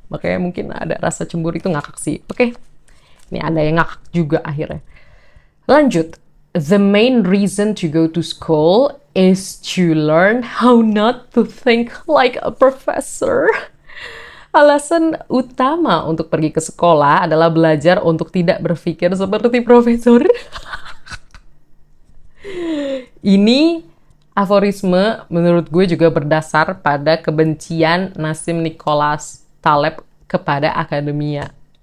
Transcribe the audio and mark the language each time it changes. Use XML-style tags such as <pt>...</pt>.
<id>Makanya mungkin ada rasa cemburu, itu ngakak sih. Oke, ini ada yang ngakak juga akhirnya.</id> <en>Lanjut, the main reason to go to school is to learn how not to think like a professor.</en> <id>Alasan utama untuk pergi ke sekolah adalah belajar untuk tidak berpikir seperti profesor. Ini aforisme menurut gue juga berdasar pada kebencian Nassim Taleb kepada akademia.</id>